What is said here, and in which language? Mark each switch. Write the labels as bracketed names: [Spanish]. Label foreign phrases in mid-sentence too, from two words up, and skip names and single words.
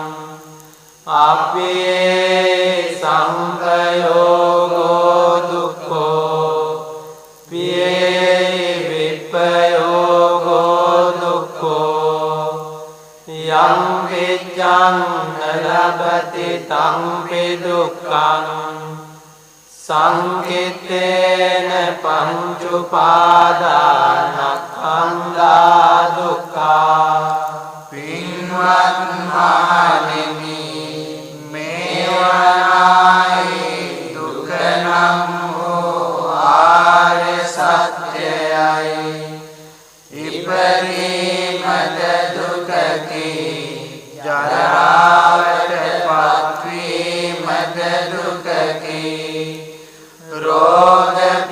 [Pali] අප්පේ සංඛයෝගෝ දුක්ඛෝ පියේ විප්පයෝගෝ දුක්ඛෝ යං විච්ඡං ලබති තං පි දුක්ඛං සංකිට්ඨේන පංච උපාදානස්කන්ධා දුක්ඛා. [Sinhala] පින්වත් මහණෙනි, මේවයි දුක නම් වූ ආර්ය සත්‍යයයි. ඉපදීමද දුකකි, ජරාවට පත්වීමද දුකකි, රෝග